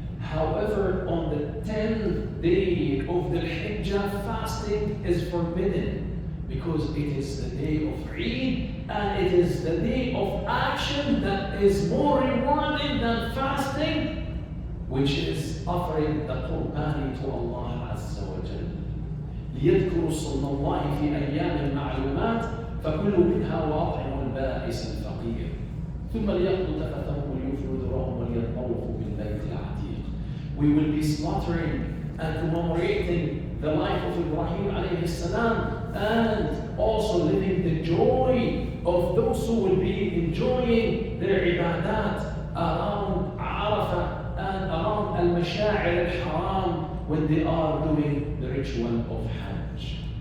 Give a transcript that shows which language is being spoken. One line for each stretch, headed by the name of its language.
English: However, on the 10th day of the Hijjah, fasting is forbidden. because it is the day of Eid, and it is the day of action that is more rewarding than fasting, which is offering the Qurbani to Allah Azza wa Jal.
Arabic: ليذكروا اسم الله في أيام معلومات فكلوا منها وأطعموا البائس الفقير ثم ليقضوا تفثهم وليوفوا نذورهم وليطوفوا بالبيت العتيق.
English: We will be slaughtering and commemorating the life of Ibrahim alayhi salam, and also living the joy of those who will be enjoying their ibadat around Arafah and around al-Masha'ir al-Haram when they are doing the ritual of Hajj.